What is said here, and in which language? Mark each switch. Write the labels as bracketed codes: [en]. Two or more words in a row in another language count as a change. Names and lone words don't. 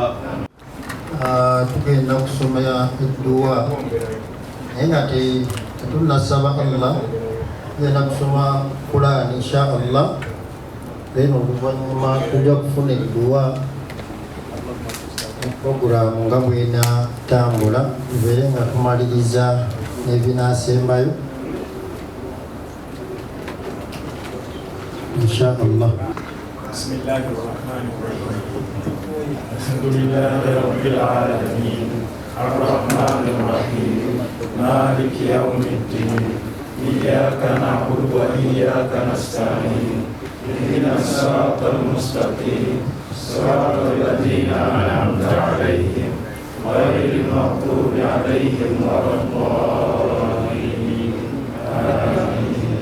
[lg] tugenda kusoma edduwa naye nga tetunnasaba Allah tugenda kusoma Qur'an [ar] إن شاء الله [lg] then oluvannyuma tujja kufuna edduwa programu nga bw'enaatambula tubeere nga tumaliriza n'ebinaasembayo [ar] إن شاء الله. بسم الله الرحمن الرحيم. الحمد لله رب العالمين. الرحمن الرحيم مالك يوم الدين إياك نعبد وإياك نستعين اهدنا الصراط المستقيم صراط الذين أنعمت عليهم غير المغضوب عليهم ولا الضالين آمين.